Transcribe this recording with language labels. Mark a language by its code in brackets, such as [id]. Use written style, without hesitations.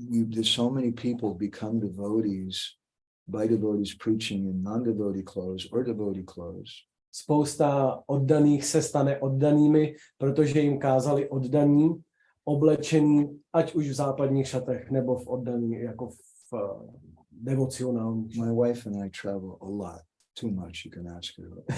[en] There's so many people become devotees by devotees preaching in non-devotee clothes or devotee clothes. [cs] Spousta oddaných se stane oddanými, protože jim kázali oddaní, oblečení, ať už v západních šatech, nebo v oddaní, jako v devocionálních. [en] My wife and I travel a lot, too much, you can ask her.